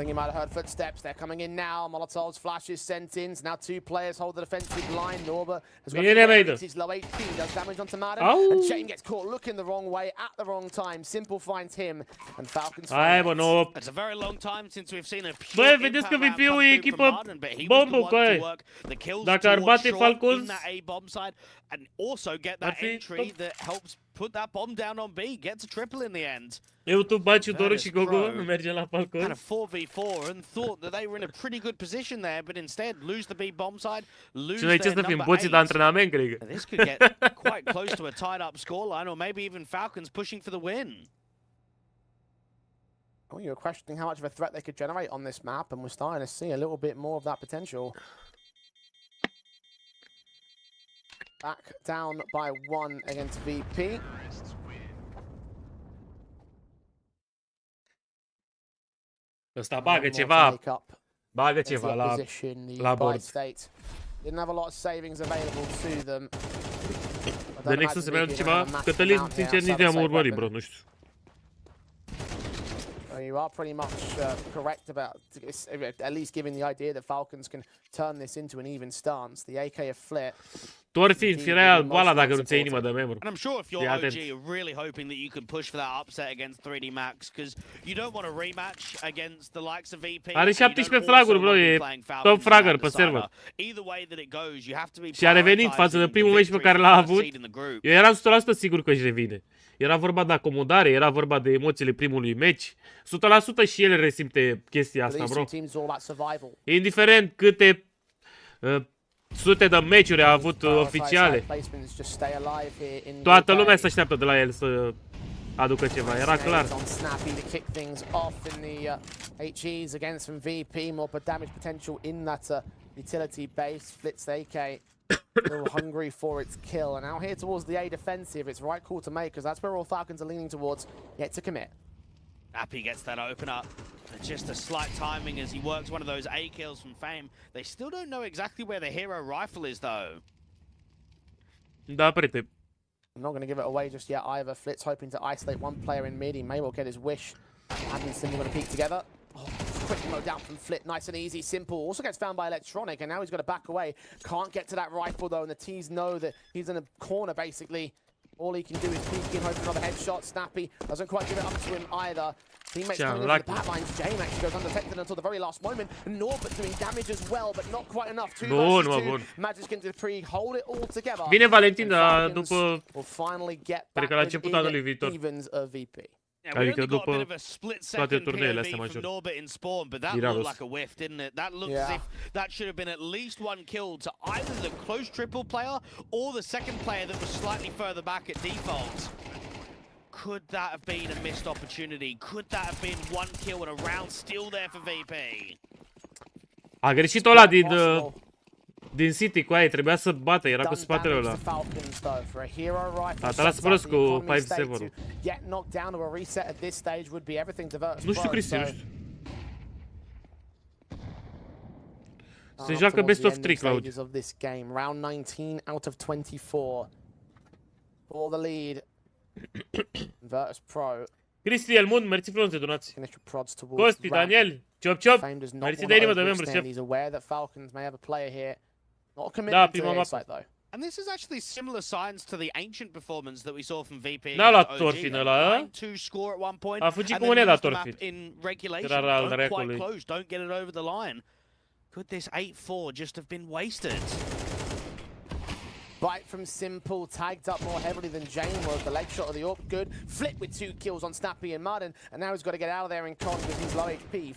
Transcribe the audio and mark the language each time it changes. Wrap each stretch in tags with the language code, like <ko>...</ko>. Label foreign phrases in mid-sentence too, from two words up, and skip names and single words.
<en>think you might have heard footsteps. They're coming in now. Molotov's flashes sent in. So now 2 players hold the defensive line. Norba has got his low HP. Does damage onto Madden. And Jane gets caught looking the wrong way at the wrong time. Simple finds him. And Falcons find it. It's a very long time since we've seen a</en> <ro>Bă, vedeți că VP-ul e echipă bombă cu aia. Dacă ar bate Falcons,</ro> <en>and also get that entry that helps put that bomb down on B, gets a triple in the end.</en> <ro>Eu, tu, Baciu, Doru și Gogo nu mergem la Falcons.</ro> <en>Had a 4v4 and thought that they were in a pretty good position there, but instead lose the B bomb side, lose their number 8. This could get quite close to a tied up scoreline, or maybe even Falcons pushing for the win. Well, you were questioning how much of a threat they could generate on this map, and we're starting to see a little bit more of that potential. Back down by 1 against VP.</en> <ro>Ăsta bagă ceva. Bagă ceva la bord.</ro> <en>Didn't have a lot of savings available to them.</en> <ro>De Nexus se mai aduce ceva? Cătălin, sincer, nici nu am urmărit, bro, nu știu.</ro> <en>You are pretty much correct about at least giving the idea that Falcons can turn this into an even stance. The AK of Flit.</en> <ro>Tu ori fi real goala dacă nu ți-ai inima de membru.</ro> <en>And I'm sure if you're OG, you're really hoping that you can push for that upset against 3D Max, because you don't want a rematch against the likes of VP.</en> <ro>Are 17 fraguri, bro, e</ro> <en>top fragger</en> <ro>pe server.</ro> <en>Either way that it goes, you have to be.</en> <ro>Și a revenit față de primul meci pe care l-a avut. Eu eram 100% sigur că își revine. Era vorba de acomodare, era vorba de emoțiile primului meci. 100% și el resimte chestia asta, bro. Indiferent câte sute de meciuri a avut oficiale. Toată lumea se așteaptă de la el să aducă ceva, era clar.</ro> <en>Still hungry for its kill, and now here towards the A defensive, it's right call to make, because that's where all Falcons are leaning towards, yet to commit. Appy gets that open up, just a slight timing as he works one of those A kills from Fame. They still don't know exactly where the hero rifle is though.</en> <ro>Da, prieten.</ro> <en>I'm not going to give it away just yet either. Flit's hoping to isolate one player in mid. He may well get his wish. Admin and Simple going to peek together. Oh, quick mode down from Flit, nice and easy, Simple. Also gets found by Electronic, and now he's got to back away. Can't get to that rifle though, and the T's know that he's in a corner basically. All he can do is peek in, hope for another headshot. Snappy doesn't quite give it up to him either. Teammates coming in from the backlines. Jane actually goes undetected until the very last moment. Norbert doing damage as well, but not quite enough. 2 versus 2. Magic and Dupree hold it all together.</en> <ro>Vine Valentin, dar după...</ro> <en>Will finally get back</en> <ro>la început anului viitor.</ro> <en>Evens of VP. Yeah,</en> <ro>adică după toate turneele astea majore.</ro> <en>Norbert in spawn, but that looked like a whiff, didn't it? That looked as if that should have been at least one kill to either the close triple player or the second player that was slightly further back at default. Could that have been a missed opportunity? Could that have been one kill and a round still there for VP?</en> <ro>A greșit ăla din City cu aia, trebuia să bată, era cu spatele ăla. A lasă prost cu 5-7. Nu știu, Cristi, nu știu. Se joacă best of 3, Claude.</ro> <en>Round 19 out of 24. For the lead. Virtus Pro.</en> <ro>Cristi, Elmund, mersi frumos de donații. Costi, Daniel, ciop, mersi de inimă de membru, șef. Da, prima mapă.</ro> <en>And this is actually similar signs to the ancient performance that we saw from VP.</en> <ro>N-a luat Torfin ăla,</ro> <en>9-2 score at one point.</en> <ro>A fugit cu moneda Torfin.</ro> <en>In regulation, don't quite close, don't get it over the line. Could this 8-4 just have been wasted? Bite from Simple, tagged up more heavily than Jane was. The leg shot of the AWP, good. Flip with 2 kills on Snappy and Martin, and now he's got to get out of there in con because he's low HP.</en>